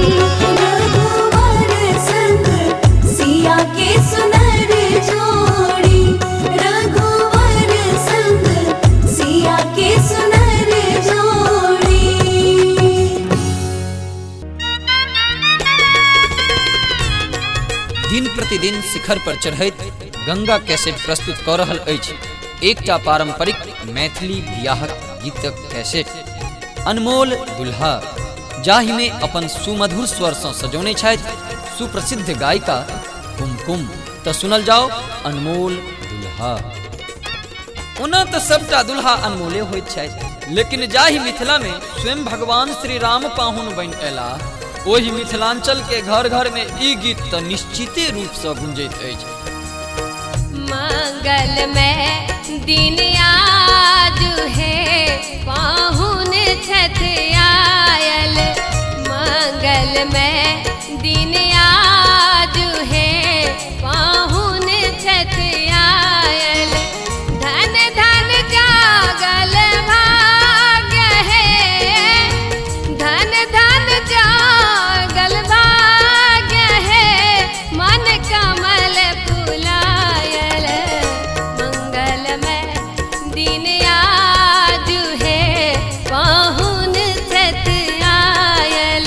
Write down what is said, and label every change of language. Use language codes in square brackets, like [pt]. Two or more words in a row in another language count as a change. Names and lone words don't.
[mai] रघुवर संग सिया के सुनर जोड़ी, रघुवर संग सिया के सुनर जोड़ी। दिन प्रतिदिन शिखर पर चढ़ैत गंगा कैसेट प्रस्तुत कऽ रहल अछि एकटा पारंपरिक मैथिली बियाहक गीतक कैसेट अनमोल दुल्हा, जाहि में अपन सुमधुर स्वर सँ सजौने छथि सुप्रसिद्ध गायिका कुमकुम। तऽ सुनल जाओ अनमोल दुल्हा। ओना तो सबटा दुल्हा अनमोले होइत छथि, लेकिन जाहि मिथिला में स्वयं भगवान श्री राम पाहुन बनि अयला, ओहि मिथिलांचल के घर घर में ई गीत तो निश्चिते रूप से गुंजैत अछि। मंगल में दिन आज है पाहुन छठ आयल, मंगल में दिन आज है पाहुन छठ आयल, धन धन जागल भाग्य है, धन धन जागल भाग्य है, मन कमल फुलायल, मंगल में दिन आज है पाहुन छठ आयल,